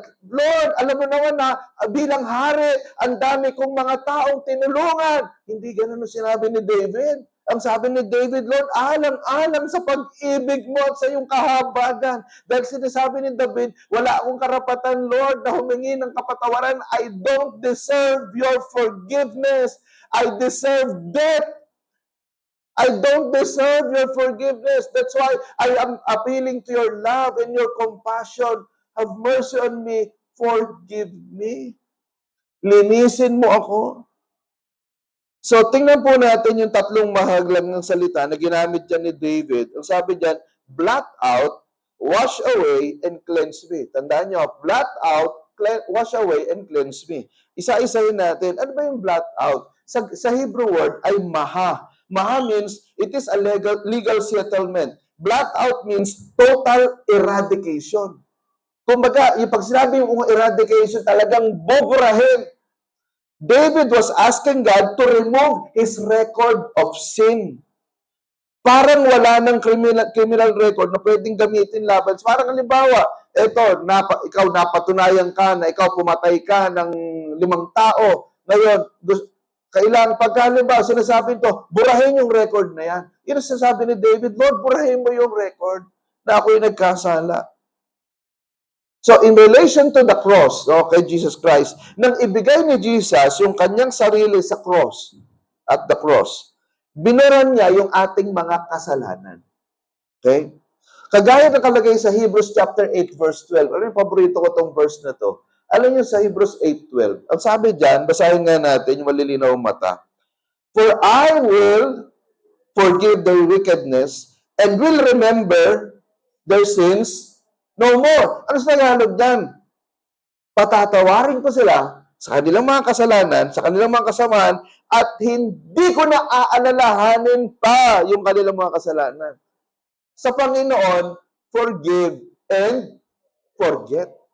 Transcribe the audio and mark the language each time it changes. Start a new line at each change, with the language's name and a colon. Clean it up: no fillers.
Filipino: Lord, alam mo naman na bilang hari, ang dami kong mga taong tinulungan. Hindi ganun ang sinabi ni David. Ang sabi ni David, Lord, alang-alang sa pag-ibig mo at sa iyong kahabagan. Dahil sinasabi ni David, wala akong karapatan, Lord, na humingi ng kapatawaran.
English: I don't deserve your forgiveness. I deserve death. I don't deserve your forgiveness. That's why I am appealing to your love and your compassion. Have mercy on me. Forgive me.
Filipino: Linisin mo ako. So, tingnan po natin yung tatlong mahaglang ng salita na ginamit dyan ni David. Ang sabi dyan,
English: blot out, wash away, and cleanse me.
Filipino: Tandaan nyo,
English: blot out, wash away, and cleanse me.
Filipino: Isa-isahin natin. Ano ba yung blot out? Sa Hebrew word ay maha.
English: Maha means it is a legal settlement. Blot out means total eradication.
Filipino: Kumbaga, yung pag sinabi yung eradication, talagang buburahin.
English: David was asking God to remove his record of sin.
Filipino: Parang wala ng criminal record na pwedeng gamitin laban. Parang halimbawa, ikaw napatunayan ka na ikaw pumatay ka ng 5 tao. Ngayon, kailangan pagkalimbawa, sinasabi ito, burahin yung record na yan. Yun ang sinasabi ni David, Lord, burahin mo yung record na ako'y nagkasala. So,
English: in relation to the cross,
Filipino: kay Jesus Christ, nang ibigay ni Jesus yung kanyang sarili sa cross,
English: at the cross,
Filipino: binuran niya yung ating mga kasalanan. Okay? Kagaya ng kalagay sa Hebrews chapter 8, verse 12. Ano yung paborito ko tong verse na to? Alam niyo sa Hebrews 8:12. Ang sabi diyan, basahin nga natin yung malilinaw ang mata.
English: For I will forgive their wickedness and will remember their sins no more.
Filipino: Ano sa Tagalog diyan? Patatawarin ko sila sa kanilang mga kasalanan, sa kanilang mga kasamaan, at hindi ko na aalalahanin pa yung kanilang mga kasalanan. Sa Panginoon,
English: forgive and forget.